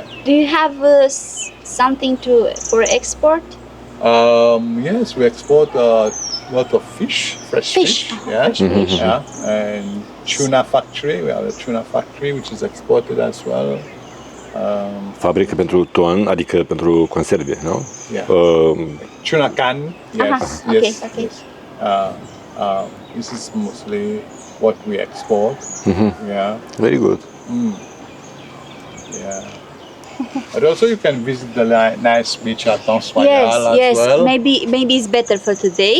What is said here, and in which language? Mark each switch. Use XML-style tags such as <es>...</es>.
<en>Do you have something for export? Yes, we export a lot of fish, fresh fish. Yeah. Fresh fish. Yeah. And tuna factory. We have a tuna factory which is exported as well.</en> <ro>Fabrică pentru ton, adică pentru conserve, nu?</ro> <en>Yeah. Tuna can. Yes. Uh-huh. Yes. Okay. Yes. This is mostly what we export. Yeah. Very good. Yeah. But also you can visit the nice beach at Ansoyal as Yes. well. Maybe it's better for today.</en>